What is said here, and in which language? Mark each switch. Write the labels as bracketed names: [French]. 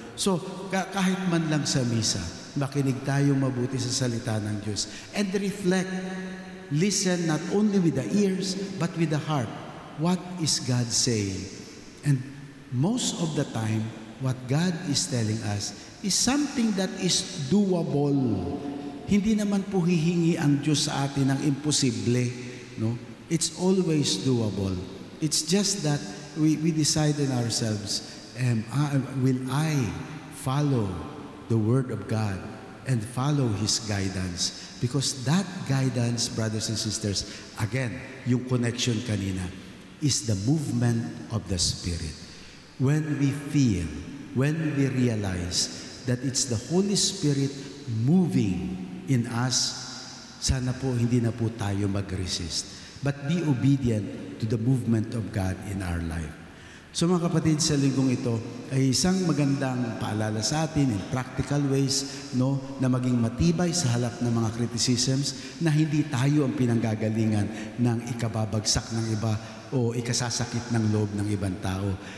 [Filipino] So, kahit man lang sa misa, makinig tayong mabuti sa salita ng Diyos. [English] And reflect, listen not only with the ears, but with the heart. What is God saying? And most of the time, what God is telling us is something that is doable. [Filipino] Hindi naman po hihingi ang Diyos sa atin ng imposible. [English] No? It's always doable. It's just that we decide in ourselves, will I follow the Word of God and follow His guidance? Because that guidance, brothers and sisters, again, [Filipino] yung connection kanina, [English] is the movement of the Spirit. When we feel when we realize that it's the Holy Spirit moving in us, [Filipino] sana po hindi na po tayo mag-resist, [English] but be obedient to the movement of God in our life. [Filipino] So mga kapatid, sa linggong ito ay isang magandang paalala sa atin [English] in practical ways, [Filipino] no, na maging matibay sa halap ng mga criticisms, na hindi tayo ang pinanggagalingan ng ikababagsak ng iba o ikasasakit ng loob ng ibang tao.